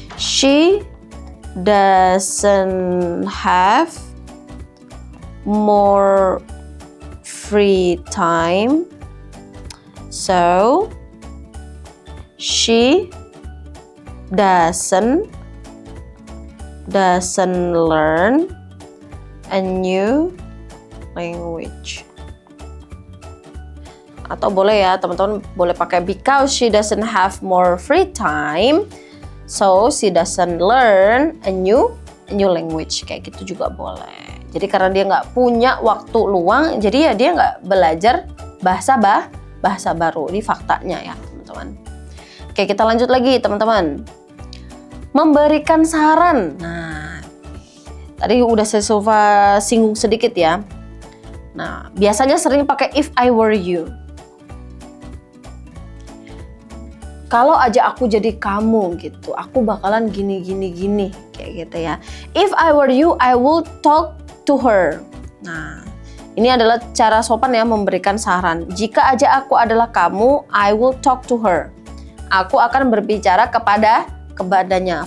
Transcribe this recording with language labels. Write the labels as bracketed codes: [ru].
[en] She doesn't have more free time, so she doesn't learn a new language. [id] Atau boleh ya teman-teman, boleh pakai [en] because she doesn't have more free time, so she doesn't learn a new language. [id] Kayak gitu juga boleh. Jadi karena dia nggak punya waktu luang, jadi ya dia nggak belajar bahasa baru. Ini faktanya ya teman-teman. Oke, kita lanjut lagi teman-teman. Memberikan saran. Nah, tadi udah saya singgung sedikit ya. Nah, biasanya sering pakai [en] if I were you. [id] Kalau aja aku jadi kamu gitu, aku bakalan gini kayak gitu ya. [en] If I were you, I will talk to her. [id] Nah, ini adalah cara sopan ya memberikan saran. Jika aja aku adalah kamu, [en] I will talk to her. [id] Aku akan berbicara kepadanya.